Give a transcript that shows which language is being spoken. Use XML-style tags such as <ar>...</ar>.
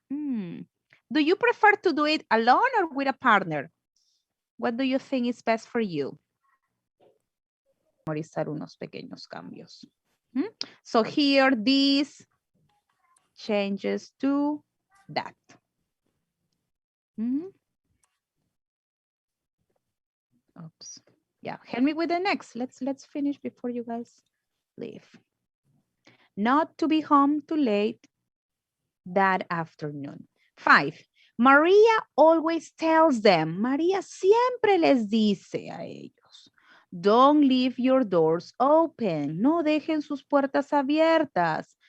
<en>Do you prefer to do it alone or with a partner? What do you think is best for you?</en> <es>Memorizar unos pequeños cambios.</es> <en>So here, this changes to that. Oops. Yeah, help me with the next. Let's finish before you guys leave. Not to be home too late that afternoon. 5. Maria always tells them.</en> <es>María siempre les dice a ellos.</es> <en>Don't leave your doors open.</en> <es>No dejen sus puertas abiertas.</es>